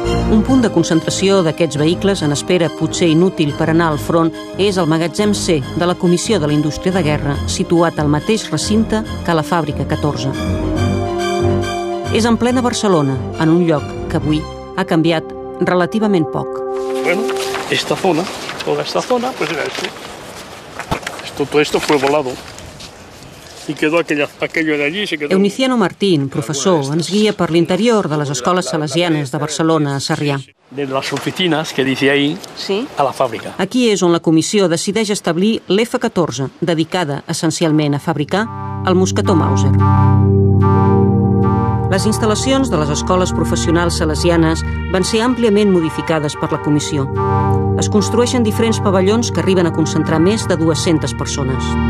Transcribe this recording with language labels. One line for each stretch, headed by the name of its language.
Catalan: Un punt de concentració d'aquests vehicles, en espera potser inútil per anar al front, és el magatzem C de la Comissió de la Indústria de Guerra, situat al mateix recinte que la fàbrica 14. És en plena Barcelona, en un lloc que avui ha canviat relativament poc.
Spanish: Bueno, toda esta zona, pues era esto. Todo esto fue volado. y quedó aquello de allí.
Catalan: Euniciano Martín, professor, ens guia per l'interior de les escoles salesianes de Barcelona a Sarrià.
Spanish: De las oficinas que dice ahí, sí,
Catalan: a la fàbrica. Aquí és on la comissió decideix establir l'F-14, dedicada essencialment a fabricar el mosquetó Mauser. Les instal·lacions de les escoles professionals salesianes van ser àmpliament modificades per la comissió. Es construeixen diferents pavellons que arriben a concentrar més de 200 persones.